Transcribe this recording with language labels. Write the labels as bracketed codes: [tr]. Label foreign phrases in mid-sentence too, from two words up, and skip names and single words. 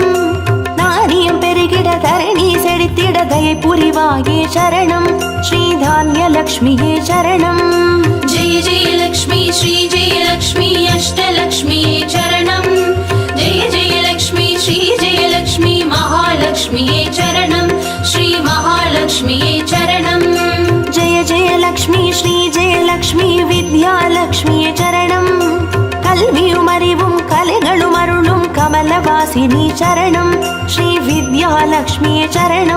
[ta] தானியம் பெருகிட தரணி செழித்திட தயை புரிவாயே சரணம். ஸ்ரீ தானியலக்ஷ்மியே சரணம். [sa] जय जय लक्ष्मी श्री जय लक्ष्मी अष्टलक्ष्मीये चरणं. जय जय लक्ष्मी श्री जय लक्ष्मी महालक्ष्मीये चरणं. महालक्ष्म्यै चरणम् जय जय लक्ष्मी श्री जय लक्ष्मी विद्यालक्ष्मिये चरणम् [ta] கல்வியும் அறிவும் கலைகளும் அருளும் கமலவாசினி சரணம் ஸ்ரீ வித்யாலக்ஷ்மியே சரணம்